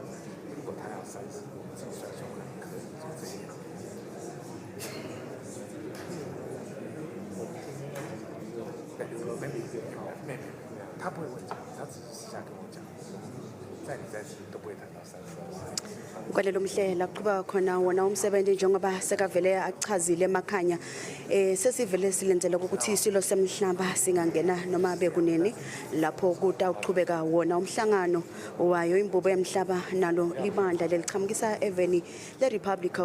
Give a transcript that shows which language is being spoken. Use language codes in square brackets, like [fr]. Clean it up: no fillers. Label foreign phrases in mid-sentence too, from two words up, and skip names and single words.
[zh] 如果他要30，我们自己算算看，可以就这样。没有，他不会问这个，他只是私下跟我讲，在你在吃都不会谈到30。 [ss] kwalelo mhlela kuba khona wona umsebenzi njengoba sekavele achazile emakhanya sesivele silenzele ukuthi isilo semhlaba singangena noma bekunini lapho kutawuqhubeka wona umhlangano wayo imbubo yemhlaba nalo libandla leliqhamukisa eveni le Republic